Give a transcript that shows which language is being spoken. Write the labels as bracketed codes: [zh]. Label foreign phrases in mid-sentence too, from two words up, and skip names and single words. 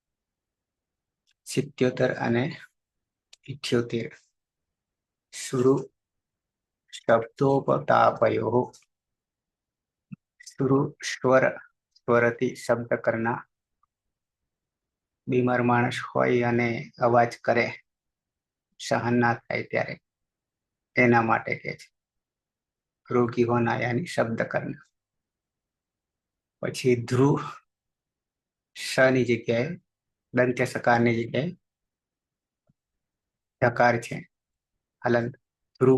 [sa] 77 અને 78 शुरु शब्दोपतापयोः। [gu] शुरु स्वरથી [hi] शब्द करना। [gu] બીમાર માણસ હોય અને અવાજ કરે, સહન ના થાય ત્યારે એના માટે કે છે [hi] रोगी होना यानी शब्द करना। [gu] પછી ધ્રુવ શ ની જગ્યાએ દંત્ય સકારની જગ્યાએ ધકાર છે, હલંત ધ્રુવ।